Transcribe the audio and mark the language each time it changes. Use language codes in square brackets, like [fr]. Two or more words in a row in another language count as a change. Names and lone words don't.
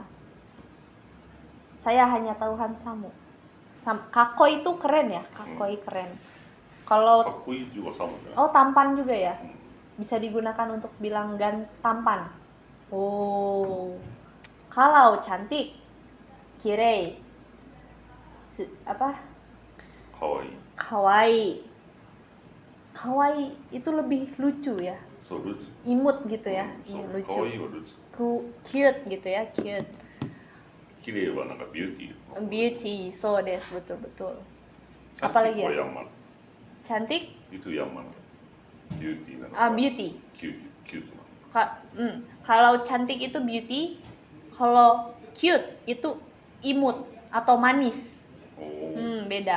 [id] Saya hanya tahu handsome. Kakoi itu keren ya, kakoi keren. Kalau kakoi juga sama kan? Oh, tampan juga ya. Bisa digunakan untuk bilang tampan. Oh. Kalau cantik, kirei. Kawaii. Kawaii itu lebih lucu ya. So, lucu. Imut gitu ya. Lucu. [ja] 可愛いは lucu. [id] Cute gitu ya, cute. [ja] きれいはなか beauty. Beauty, そうです, [id] betul. Apalagi ya? Cantik? Itu yang mana? Beauty. Beauty. Cute. Kalau cantik itu beauty, kalau cute itu imut atau manis. Beda.